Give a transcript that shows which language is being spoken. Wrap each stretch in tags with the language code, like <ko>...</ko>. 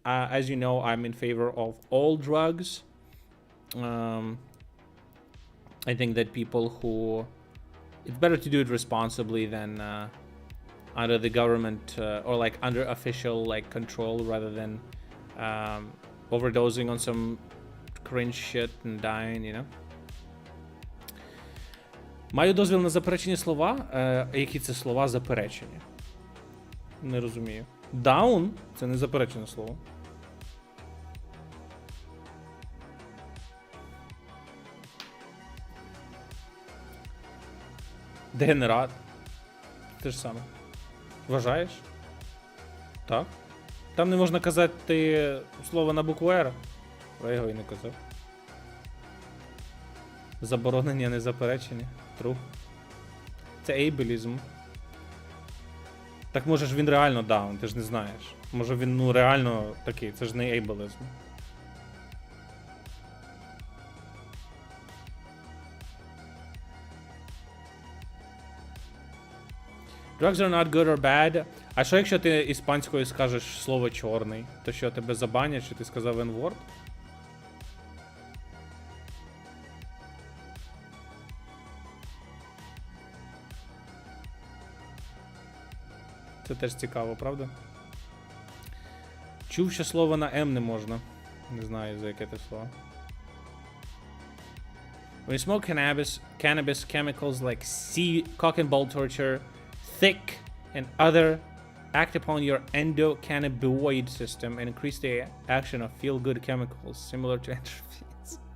<en>As you know, I'm in favor of all drugs. I think that people who... It's better to do it responsibly than under the government or like under official like control rather than overdosing on some cringe shit and dying, you know?</en> <uk>Маю дозвіл на заперечені слова. Які це слова заперечені? Не розумію. Down – це не заперечене слово. Дегенерат. Те ж саме. Вважаєш? Так. Там не можна казати слово на букву «Р». Я його і не казав. Заборонення, не заперечення. True. Це ейбелізм. Так може ж він реально даун, ти ж не знаєш. Може він ну реально такий, це ж не ейбелізм.</uk> <en>Drugs are not good or bad.</en> <uk>А що якщо ти іспанською скажеш слово чорний? То що, тебе забанять, що ти сказав N-word? Це теж цікаво, правда? Чув, що слово на М не можна. Не знаю, за яке це слово.</uk> <en>When you smoke cannabis chemicals like cock and ball torture, thick, and other act upon your endocannabinoid system and increase the action of feel-good chemicals similar to endorphins.</en>